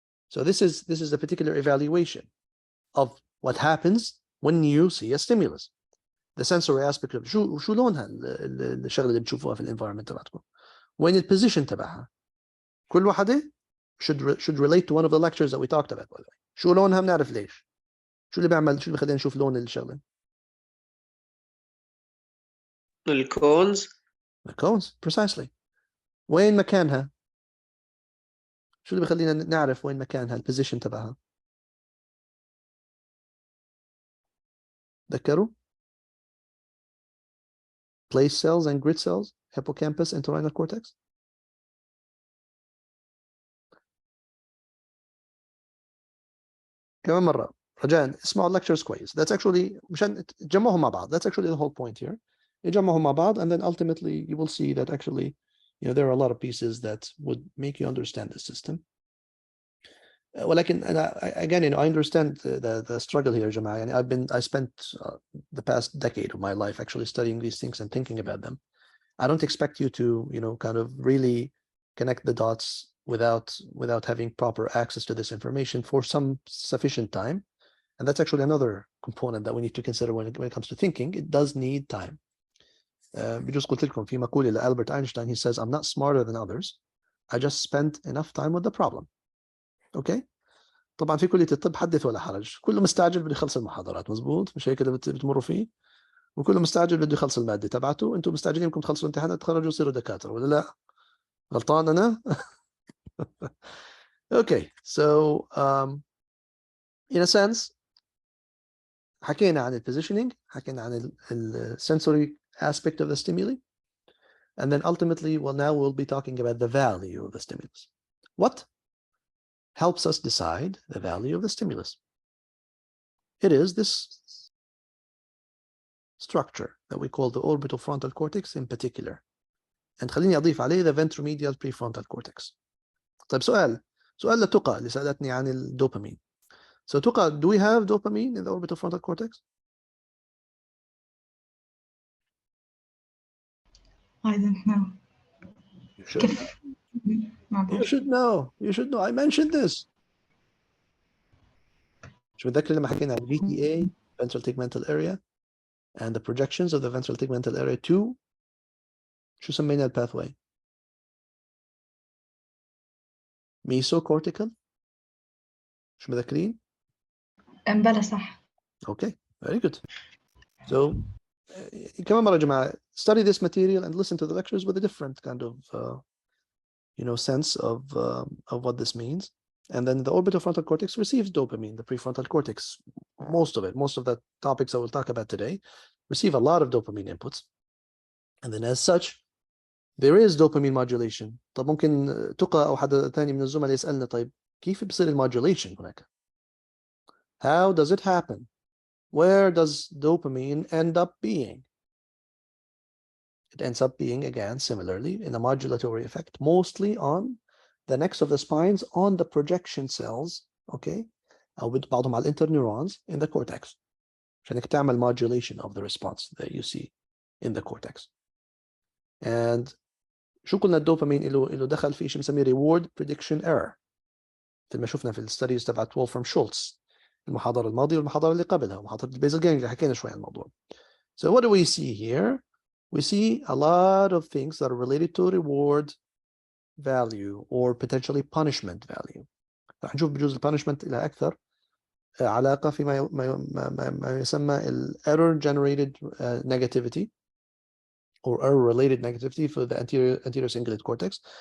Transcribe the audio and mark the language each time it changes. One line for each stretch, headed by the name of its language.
English: So this is a particular evaluation of what happens when you see a stimulus. The sensory aspect of
Arabic: شو لونها الشغله اللي بتشوفوها في الانفايرمنت تبعتكم. وين البوزيشن تبعها. كل واحده
English: should relate to one of the lectures that we talked about by the way.
Arabic: شو لونها بنعرف ليش. شو اللي بيخلينا نشوف لون الشغله. الكونز.
English: The cones precisely.
Arabic: وين مكانها. شو اللي بيخلينا نعرف وين مكانها البوزيشن تبعها. ذكروا.
English: Place cells and grid cells, hippocampus, entorhinal cortex.
Arabic: كمان مرة رجاء اسمعوا lectures كويس.
English: That's actually
Arabic: مشان تجمعهم مع بعض.
English: That's actually the whole point here.
Arabic: يجمعهم مع بعض
English: and then ultimately you will see that actually there are a lot of pieces that would make you understand the system. ولكن again I understand the struggle here جماعة. يعني I spent the past decade of my life actually studying these things and thinking about them. I don't expect you to kind of really connect the dots without having proper access to this information for some sufficient time. And that's actually another component that we need to consider when it comes to thinking. It does need time.
Arabic: بجوز قلت لكم في مقولة لألبرت أينشتاين.
English: He says, I'm not smarter than others. I just spent enough time with the problem. Okay.
Arabic: طبعا في كلية الطب حدث ولا حرج. كله مستعجل بده يخلص المحاضرات. مزبوط. مش هيك اللي بتمروا فيه. وكله مستعجل بده يخلص المادة تبعته. انتم مستعجلين انكم تخلصوا الامتحانات تخرجوا وتصيروا دكاترة ولا لا؟ غلطان أنا؟
English: Okay, so in a sense
Arabic: حكينا عن
English: positioning, حكينا عن sensory aspect of the stimuli, and then ultimately we'll be talking about the value of the stimulus. What helps us decide the value of the stimulus? It is this structure that we call the orbital frontal cortex in particular. And
Arabic: خليني أضيف عليه
English: the ventromedial prefrontal cortex.
Arabic: طيب سؤال لتقى اللي سألتني عن الدوبامين.
English: So تقى, do we have dopamine in the orbital frontal cortex? I don't know. You should know. You should know. I mentioned this.
Arabic: شو بتذكر لما حكينا عن
English: VTA, ventral tegmental area, and the projections of the ventral tegmental area to
Arabic: شو سمينا الباثواي؟ mesocortical. مش مذاكرين؟ بلا صح.
English: Okay, very good. So
Arabic: كمان مرة يا جماعة,
English: study this material and listen to the lectures with a different kind of sense of what this means. And then the orbitofrontal cortex receives dopamine, the prefrontal cortex, most of the topics I will talk about today receive a lot of dopamine inputs. And then as such, there is dopamine modulation.
Arabic: طب ممكن تقى أو حد ثاني من الزملاء يسألنا طيب كيف بصير المodulation هناك?
English: How does it happen? Where does dopamine end up being? It ends up being, again, similarly, in a modulatory effect, mostly on the necks of the spines, on the projection cells, okay?
Arabic: أو بعضهم على
English: interneurons in the cortex.
Arabic: عشان تعمل
English: modulation of the response that you see in the cortex. And
Arabic: شو قلنا الدوبامين له دخل في شيء بنسميه
English: reward prediction error.
Arabic: مثل ما شفنا في الستاديز تبعت وولفرام شولتز المحاضرة الماضية والمحاضرة اللي قبلها محاضرة البيزل جانجليا اللي حكينا شوي عن الموضوع.
English: So what do we see here? We see a lot of things that are related to reward value or potentially punishment value.
Arabic: راح نشوف بجوز البانشمنت إلى أكثر علاقة فيما ما يسمى ال
English: error generated negativity or error related negativity for the anterior cingulate cortex.